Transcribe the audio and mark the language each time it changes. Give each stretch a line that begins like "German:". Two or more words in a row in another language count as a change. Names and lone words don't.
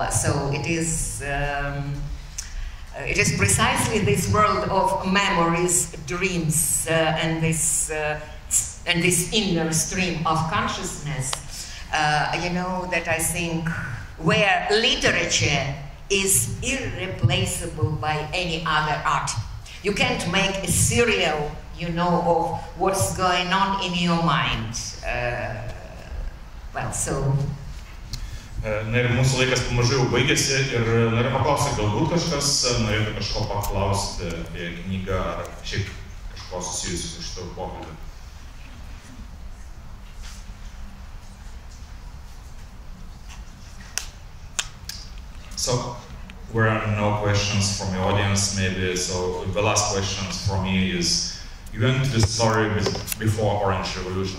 English: So it is precisely this world of memories, dreams, and this inner stream of consciousness, that I think where literature is irreplaceable by any other art. You can't make a serial, of what's going on in your mind.
Lithuanian: Na ir mūsų laikas pamažu jau baigėsi ir noriu paklausti, galbūt kažkas norėtų kažko paklausti apie knygą ar šiaip kažko susijusiu su šitą pokalbį.
English: So, there are no questions from the audience, maybe. So, the last question for me is, you went to the story before Orange Revolution.